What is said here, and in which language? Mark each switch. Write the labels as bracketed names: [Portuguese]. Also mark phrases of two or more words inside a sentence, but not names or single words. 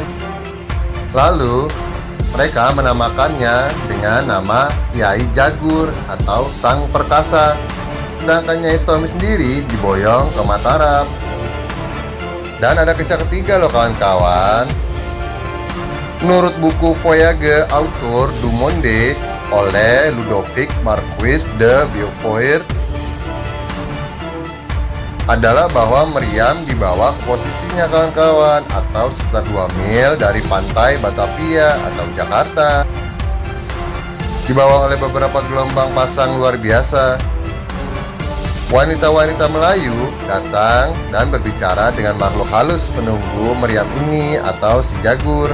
[Indonesian] Lalu mereka menamakannya dengan nama Kiai Jagur atau Sang Perkasa. Sedangkan Nyai Stomi sendiri diboyong ke Mataram. Dan ada kisah ketiga loh kawan-kawan. Menurut buku Voyage Autour du Monde oleh Ludovic Marquis de Beaufort adalah bahwa meriam dibawa ke posisinya kawan-kawan atau sekitar 2 mil dari pantai Batavia atau Jakarta. Dibawa oleh beberapa gelombang pasang luar biasa. Wanita-wanita Melayu datang dan berbicara dengan makhluk halus penunggu meriam ini atau si Jagur.